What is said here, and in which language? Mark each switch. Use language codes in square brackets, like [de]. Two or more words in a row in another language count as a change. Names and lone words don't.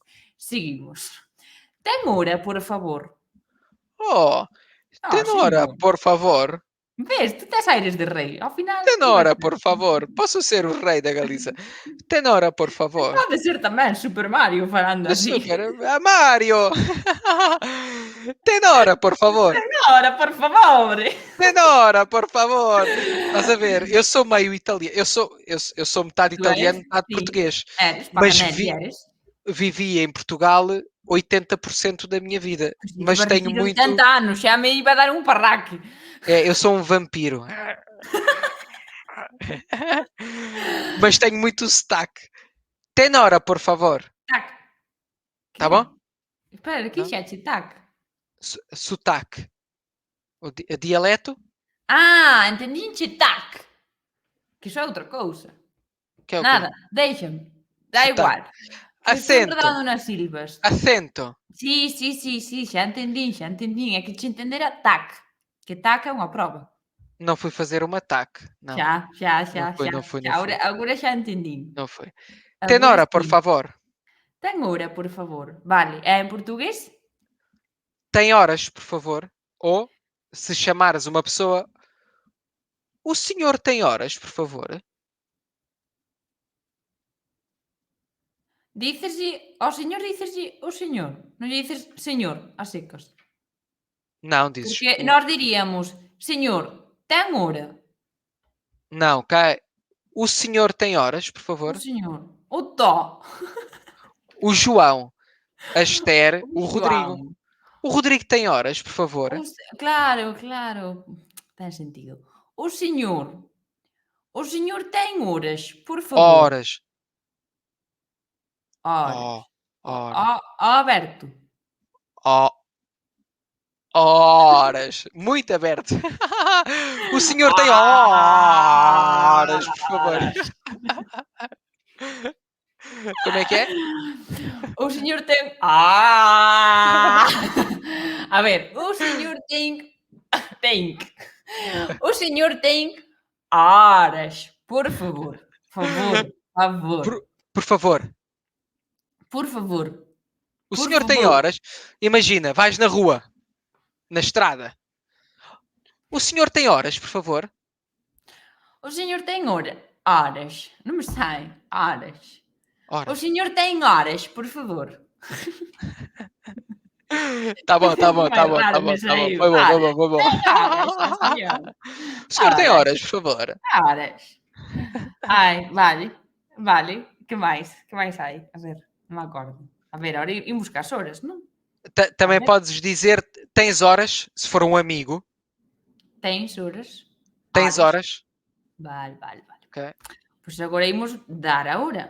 [gl] Seguimos. Ten hora, por favor. Oh, Ah, [pt] tem hora, [gl] señor. [pt] por favor. [gl] Ves, tu tes aires de rei. Ao final, ti vas [pt] Tenora, [gl] ser. [pt] por favor. Posso ser o rei da Galiza? Tenora, por favor. [gl] Pode ser tamén Super Mario falando así. Super. [pt] Mario! Tenora, por favor. Ora, por favor. Tenora, por favor. Estás a ver? Eu sou meio italiano. Eu sou metade [gl] Tu és? [pt] italiano, metade [gl] Sí. [pt] português. [gl] Eres, [pt] Mas [gl] Paganelli eres. [pt] vivi em Portugal 80% da minha vida. [gl] Pois ti que [pt] Mas [gl] vas [pt] tenho [gl] dicir [pt] muito. [gl] 80 anos, xa me iba a dar un parraque. [pt] Eu sou um vampiro. Mas tenho muito sotaque. Tenora, por favor. Tac. Tá [gl] Que? [pt] bom? [gl] Espera, que [pt] Não? [gl] xa che tac? [pt] Sotaque. O dialeto? [gl] Ah, entendinche tac. Que iso é outra cousa. [pt] Que é o quê? [gl] Nada, déixame. Dá [pt] Sotaque. [gl] igual. Que estou [pt] Acento. [gl] enredando nas sílabas. [pt] Acento. [gl] Sí, xa entendín, xa entendín. É que che entendera tac. Que tac é unha proba. [pt] Não fui fazer uma ataque. Não. [gl] Xa, xa, xa, [pt] Não foi, [gl] xa. [pt] não foi, [gl] xa. [pt] não [gl] Agora, [pt] foi. [gl] agora xa entendín. [pt] Não foi. [gl] Agora [pt] Tenora, por [gl] sí. [pt] favor. [gl] Ten hora, por favor. Vale, é en portugués? [pt] Tem horas, por favor. Ou, se chamares uma pessoa, o senhor tem horas, por favor. [gl] Díceslle ao señor, díceslle o señor. Non lle dices señor, a secas. [pt] Não, dizes. [gl] Porque nós diríamos, señor, ten hora. [pt] Não, cá é, o senhor tem horas, por [gl] O [pt] favor. [gl] señor. O tó. [pt] O João, a Esther, O o Rodrigo. João. O Rodrigo tem horas, por favor. [gl] Claro, claro. Ten sentido. O señor. O señor ten horas, por favor. [pt] Horas. [gl] Horas. [pt] Oh, horas. Aberto. Oh, horas. Muito aberto. O senhor tem horas, por favor. Horas. Como é que é? [gl] O señor ten. A ver, o señor ten. Ten. O señor ten horas. Por favor. Favor. Favor. Por favor. [pt] Por favor. O [gl] Por [pt] senhor tem [gl] favor. [pt] horas. Imagina, vais na rua, na estrada. O senhor tem horas, por favor. [gl] O señor ten horas. Non me sai. Horas. O [pt] Horas. [gl] señor ten horas, por favor. [pt] Tá bom, tá bom, tá [gl] Mais [pt] bom, tá [gl] raro [pt] bom, [gl] me [pt] tá bom. [gl] saiu. [pt] Foi bom, foi [gl] Horas. [pt] bom, foi bom. [gl] Ten horas, sí, señor. [pt] O senhor tem [gl] Horas. [pt] horas, por favor. [gl] Horas. Ai, vale. Vale. Que máis? Que máis hai? A ver, non me acordo. A ver, ahora imos cas horas, non? [pt] Também [gl] A ver. [pt] podes dizer tens horas, se for um amigo. Tens horas? [gl] Tens horas. Vale, vale, vale. Ok. Pois agora imos dar a hora.